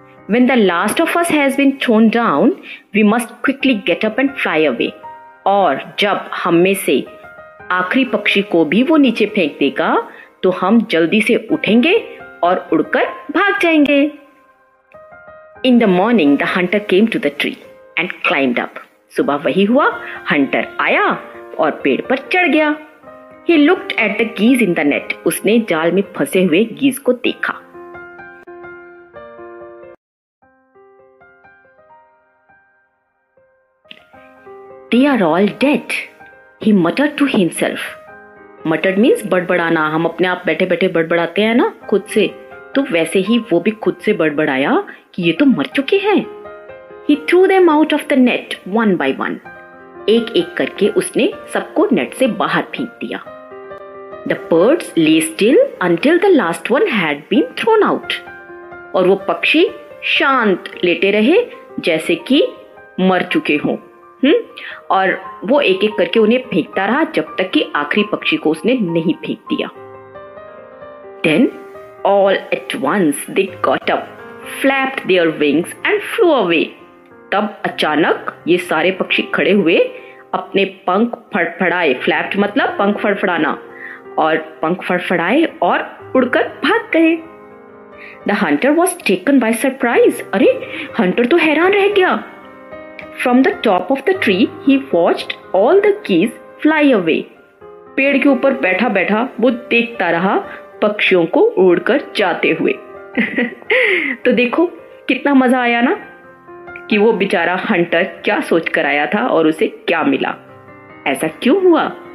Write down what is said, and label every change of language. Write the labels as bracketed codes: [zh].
[en] When the last of us has been thrown down, we must quickly get up and fly away. [hi] और जब हम में से आखिरी पक्षी को भी वो नीचे फेंक देगा तो हम जल्दी से उठेंगे और उड़कर भाग जाएंगे। [en] In the morning, the hunter came to the tree and climbed up. [hi] सुबह वही हुआ, हंटर आया और पेड़ पर चढ़ गया। [en] He looked at the geese in the net. [hi] उसने जाल में फंसे हुए गीज को देखा। [en] They are all dead, he muttered to himself. Muttered means [hi] बड़बड़ाना। हम अपने आप बैठे बैठे बड़बड़ाते हैं ना खुद से, तो वैसे ही वो भी खुद से बड़बड़ाया कि ये तो मर चुके हैं। [en] He threw them out of the net one by one. [hi] एक एक करके उसने सबको नेट से बाहर फेंक दिया। [en] The birds lay still until the last one had been thrown out. [hi] और वो पक्षी शांत लेटे रहे जैसे कि मर चुके हों। और वो एक एक करके उन्हें फेंकता रहा जब तक कि आखिरी पक्षी को उसने नहीं फेंक दिया। [en] Then all at once they got up, flapped their wings and flew away. [hi] तब अचानक ये सारे पक्षी खड़े हुए, अपने पंख फड़फड़ाए। फ्लैप्ड मतलब पंख फड़फड़ाना, और पंख फड़फड़ाए और उड़कर भाग गए। [en] The hunter was taken by surprise. [hi] अरे हंटर तो हैरान रह गया। [en] From the top of the tree, he watched all the geese fly away. [hi] पेड़ के ऊपर बैठा बैठा वो देखता रहा पक्षियों को उड़कर जाते हुए। तो देखो कितना मजा आया ना, कि वो बेचारा हंटर क्या सोच कर आया था और उसे क्या मिला। ऐसा क्यों हुआ?